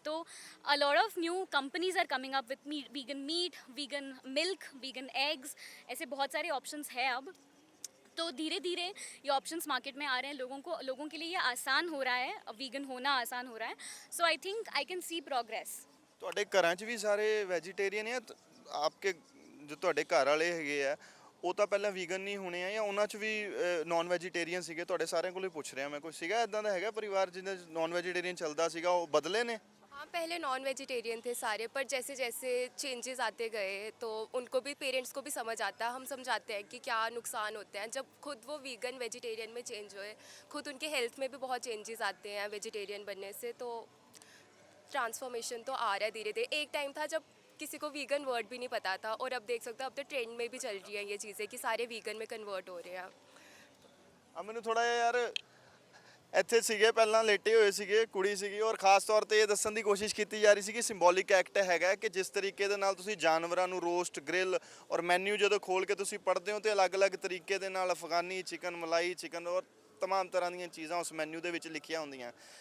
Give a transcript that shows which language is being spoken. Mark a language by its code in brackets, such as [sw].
[en] तो a lot of new companies are coming up with vegan meat, vegan milk, vegan eggs. [hi] ऐसे बहुत सारे options हैं अब. तो धीरे धीरे ये ऑप्शंस मार्केट में आ रहे हैं. लोगों के लिए ये आसान हो रहा है, वीगन होना आसान हो रहा है. [en] So I think I can see progress. [pa] ਤੁਹਾਡੇ ਘਰਾਂ 'ਚ ਵੀ ਸਾਰੇ ਵੈਜੀਟੇਰੀਅਨ ਆ? ਆਪਕੇ ਜੋ ਤੁਹਾਡੇ ਘਰ ਵਾਲੇ ਹੈਗੇ ਆ ਉਹ ਤਾਂ ਪਹਿਲਾਂ ਵੀਗਨ ਨਹੀਂ ਹੋਣੇ ਆ, ਜਾਂ ਉਹਨਾਂ 'ਚ ਵੀ ਨਾਨ ਵੈਜੀਟੇਰੀਅਨ ਸੀਗੇ? ਤੁਹਾਡੇ ਸਾਰਿਆਂ ਕੋਲੋਂ ਪੁੱਛ ਰਿਹਾ ਮੈਂ, ਕੋਈ ਸੀਗਾ ਇਦਾਂ ਦਾ ਹੈਗਾ ਪਰਿਵਾਰ ਜਿਹਦੇ ਨਾਨ ਵੈਜੀਟੇਰੀਅਨ ਚੱਲਦਾ ਸੀਗਾ, ਉਹ ਬਦਲੇ ਨੇ? [hi] हाँ, पहले नॉन वेजिटेरियन थे सारे, पर जैसे जैसे चेंजेस आते गए तो उनको भी, पेरेंट्स को भी समझ आता है, हम समझाते हैं कि क्या नुकसान होते हैं जब खुद वो वीगन वेजिटेरियन में चेंज हुए. खुद उनके हेल्थ में भी बहुत चेंजेस आते हैं वेजिटेरियन बनने से. तो ट्रांसफॉर्मेशन तो आ रहा है धीरे धीरे. एक टाइम था जब किसी को वीगन वर्ड भी नहीं पता था, और अब देख सकते हो अब तो ट्रेंड में भी चल रही हैं ये चीज़ें कि सारे वीगन में कन्वर्ट हो रहे हैं. [pa] ਆ ਮੈਨੂੰ ਥੋੜਾ ਜਿਹਾ ਯਾਰ, ਇੱਥੇ ਸੀਗੇ ਪਹਿਲਾਂ ਲੇਟੇ ਹੋਏ ਸੀਗੇ, ਕੁੜੀ ਸੀਗੀ, ਔਰ ਖਾਸ ਤੌਰ ਤੇ ਇਹ ਦੱਸਣ ਦੀ ਕੋਸ਼ਿਸ਼ ਕੀਤੀ ਜਾ ਰਹੀ ਸੀ ਕਿ ਸਿੰਬੋਲਿਕ ਐਕਟ ਹੈਗਾ ਕਿ ਜਿਸ ਤਰੀਕੇ ਦੇ ਨਾਲ ਤੁਸੀਂ ਜਾਨਵਰਾਂ ਨੂੰ ਰੋਸਟ, ਗ੍ਰਿਲ ਔਰ ਮੈਨੂ ਜਦੋਂ ਖੋਲ ਕੇ ਤੁਸੀਂ ਪੜ੍ਹਦੇ ਹੋ ਤੇ ਅਲੱਗ-ਅਲੱਗ ਤਰੀਕੇ ਦੇ ਨਾਲ ਅਫਗਾਨੀ ਚਿਕਨ, ਮਲਾਈ ਚਿਕਨ ਔਰ तमाम ਤਰ੍ਹਾਂ ਦੀਆਂ ਚੀਜ਼ਾਂ ਉਸ ਮੈਨੂ ਦੇ ਵਿੱਚ ਲਿਖੀਆਂ ਹੁੰਦੀਆਂ.